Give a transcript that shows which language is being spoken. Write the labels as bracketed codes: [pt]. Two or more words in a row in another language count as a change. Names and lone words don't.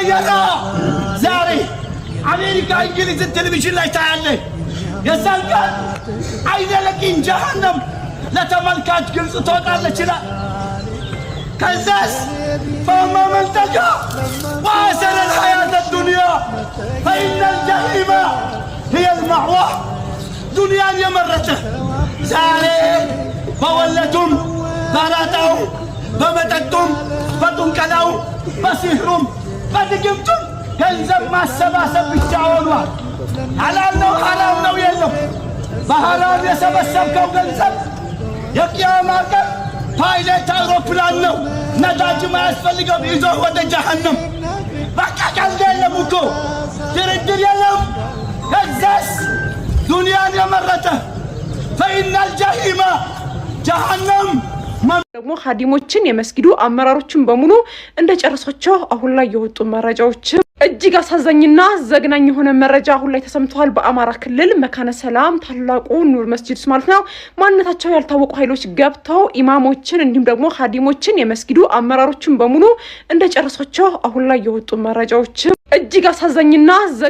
[am] يرى ዛሬ አሜሪካ እንግሊዝ ቴሌቪዥን ላይ ታያለህ። የዛን ቀን [ar] عين اليقين [am] ጀሃነም ለተመልካች ግልጽ ትወጣለች ይላል። [ar] ከዛስ فأما من طغى وآثر الحياة الدنيا فإن الجحيم هي المأوى [am] ዱንያን የመረጠ ዛሬ በወለቱም በራጣው በመጠጡም በጥንቀላው በሲህሩም በድግምቱም ገንዘብ ማሰባሰብ ብቻ ሆኗል። ሐላል ነው ሐራም ነው የለም። በሐራም የሰበሰብከው ገንዘብ የቂያማ ቀን ፓይለት አውሮፕላን ነው ነዳጅ ማያስፈልገው ይዞ ወደ ጀሃነም። በቃ ቀልድ የለም እኮ ድርድር የለም። ከዛስ ዱንያን የመረጠ [ar] فإن الجحيم جهنم [am] ደግሞ ሀዲሞችን የመስጊዱ አመራሮችን በሙሉ እንደጨረሷቸው አሁን ላይ የወጡ መረጃዎች እጅግ አሳዛኝና ዘግናኝ የሆነ መረጃ አሁን ላይ ተሰምቷል። በአማራ ክልል መካነ ሰላም ታላቁ ኑር መስጊድ ማለት ነው ማንነታቸው ያልታወቁ ኃይሎች ገብተው ኢማሞችን እንዲሁም ደግሞ ሀዲሞችን የመስጊዱ አመራሮችን በሙሉ እንደጨረሷቸው አሁን ላይ የወጡ መረጃዎች እጅግ አሳዛኝና